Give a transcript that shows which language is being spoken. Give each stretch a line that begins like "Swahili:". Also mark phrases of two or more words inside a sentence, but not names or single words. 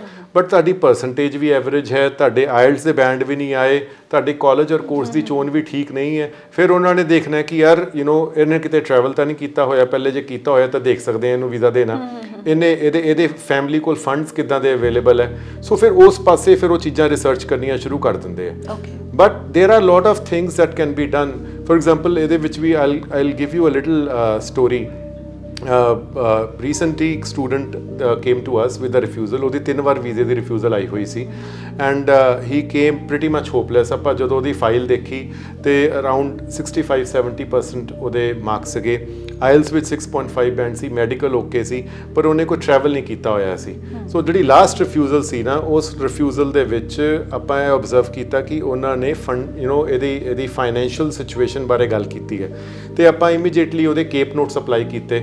Punjabi: ਬਟ ਤੁਹਾਡੀ ਪਰਸੈਂਟੇਜ ਵੀ ਐਵਰੇਜ ਹੈ, ਤੁਹਾਡੇ IELTS ਦੇ ਬੈਂਡ ਵੀ ਨਹੀਂ ਆਏ, ਤੁਹਾਡੇ ਕਾਲਜ ਔਰ ਕੋਰਸ ਦੀ ਚੋਣ ਵੀ ਠੀਕ ਨਹੀਂ ਹੈ, ਫਿਰ ਉਹਨਾਂ ਨੇ ਦੇਖਣਾ ਕਿ ਯਾਰ ਇਹਨੇ ਕਿਤੇ ਟਰੈਵਲ ਤਾਂ ਨਹੀਂ ਕੀਤਾ ਹੋਇਆ ਪਹਿਲੇ, ਜੇ ਕੀਤਾ ਹੋਇਆ ਤਾਂ ਦੇਖ ਸਕਦੇ ਆ ਇਹਨੂੰ ਵੀਜ਼ਾ ਦੇਣਾ, ਇਹਦੇ ਫੈਮਿਲੀ ਕੋਲ ਫੰਡਸ ਕਿੱਦਾਂ ਦੇ ਅਵੇਲੇਬਲ ਹੈ। ਸੋ ਫਿਰ ਉਸ ਪਾਸੇ ਫਿਰ ਉਹ ਚੀਜ਼ਾਂ ਰਿਸਰਚ ਕਰਨੀਆਂ ਸ਼ੁਰੂ ਕਰ ਦਿੰਦੇ ਆ।
English: But there are lot of things that can be done. For example
Punjabi: ਇਹਦੇ ਵਿੱਚ ਵੀ
English: I'll give you a little story. recently ਇੱਕ student came to us with a refusal।
Punjabi: ਉਹਦੀ 3 ਵਾਰ ਵੀਜ਼ੇ ਦੀ ਰਿਫਿਊਜ਼ਲ ਆਈ ਹੋਈ ਸੀ ਐਂਡ
English: he came pretty much hopeless।
Punjabi: ਆਪਾਂ ਜਦੋਂ ਉਹਦੀ ਫਾਈਲ ਦੇਖੀ ਤੇ ਅਰਾਊਂਡ 65-70% ਉਹਦੇ ਮਾਰਕਸ ਸੀਗੇ, IELTS ਵਿੱਚ 6.5 ਬੈਂਡ ਸੀ,
English: medical okay
Punjabi: ਸੀ, ਪਰ ਉਹਨੇ ਕੋਈ ਟਰੈਵਲ ਨਹੀਂ ਕੀਤਾ ਹੋਇਆ ਸੀ। ਸੋ ਜਿਹੜੀ ਲਾਸਟ ਰਿਫਿਊਜ਼ਲ ਸੀ ਨਾ, ਉਸ ਰਿਫਿਊਜ਼ਲ ਦੇ ਵਿੱਚ ਆਪਾਂ ਇਹ ਆਬਜ਼ਰਵ ਕੀਤਾ ਕਿ ਉਹਨਾਂ ਨੇ ਫੰਡ ਇਹਦੀ
English: financial situation
Punjabi: ਬਾਰੇ ਗੱਲ ਕੀਤੀ ਹੈ ਤੇ ਆਪਾਂ ਇਮੀਡੀਏਟਲੀ ਉਹਦੇ
English: CAIPS notes
Punjabi: ਅਪਲਾਈ ਕੀਤੇ।